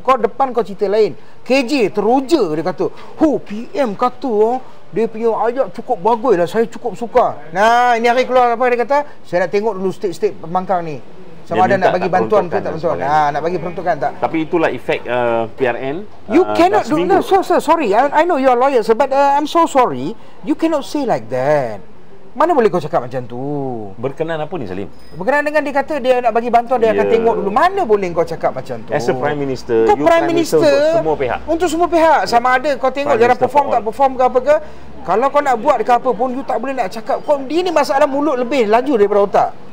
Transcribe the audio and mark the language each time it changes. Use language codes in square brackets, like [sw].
[ms] Kau depan kau cerita lain. KJ teruja dia kata, PM kata dia punya ayat cukup bagus lah, saya cukup suka. Nah, ini hari keluar apa dia kata, saya nak tengok dulu state pembangkang ni, sama ada nak bagi bantuan ke tak bantuan. Nak bagi peruntukan tak. Tapi itulah efek PRN. [en] You cannot do. No, sorry. I know you are lawyers, but I'm so sorry. You cannot say like that. [ms] Mana boleh kau cakap macam tu? Berkenan apa ni, Salim? Berkenan dengan dia kata dia nak bagi bantuan, dia akan tengok dulu. Mana boleh kau cakap macam tu? [en] As a Prime Minister, [ms] kau Prime Minister untuk semua pihak. Untuk semua pihak. Sama ada kau tengok dia perform tak perform ke apa ke. Kalau kau nak buat ke apa pun, you tak boleh nak cakap. Dia ni masalah mulut lebih laju daripada otak.